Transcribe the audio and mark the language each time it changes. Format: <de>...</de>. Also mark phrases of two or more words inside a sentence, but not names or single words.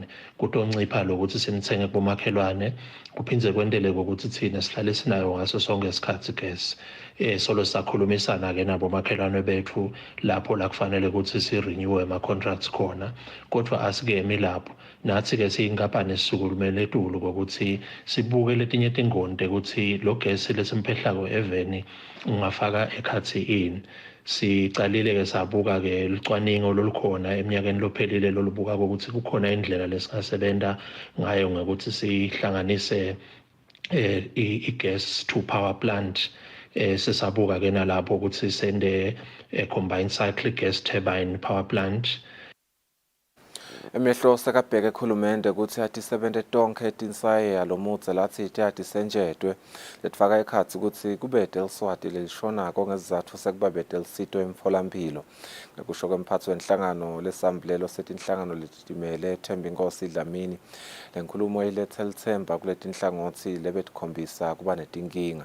<ss>kutoncipha lokuthi simthenge kubomakhelwane kuphindze kwentele kokuthi thina sihlale sinayo ngaso sonke isikhathi gesi solo sakhulumisana-ke nabomakhelwane bethu lapho la kufanele ukuthi si-renew ama-contracts khona kodwa asikemi lapho nathi-ke siyinkampani esisukumele edulu kokuthi sibuke letinye tingonde ukuthi lo gesi lesimphehlako eveni ungafaka ekhathi ini. Sicalile-ke sabuka-ke licwaningo lolukhona eminyakeni lophelile lolubuka ukuthi kukhona indlela lesingasebenta ngayo ngokuthi sihlanganise i-</ss> <en>gas to power plant</en> <ss>sesabuka-ke nalapho ukuthi sende</ss> <en>combined cycle gas turbine power plant.</en> <ss>Emehlo sekabheke ekhulumende ukuthi atisebente tonke etinsaye yalomutse lathi atisenjetwe letifaka ekhatsi ukuthi kubete eLeswati lelishonako ngezizatfu sekuba bete elisito emtholampilo. Ngekusho kwemphatsi wenhlangano lesambulelo setinhlangano letitimele Themba Inkosi Dlamini le nkulumo ilethe lithemba kuletinhlangothi lebetikhombisa kuba netinkinga.</ss>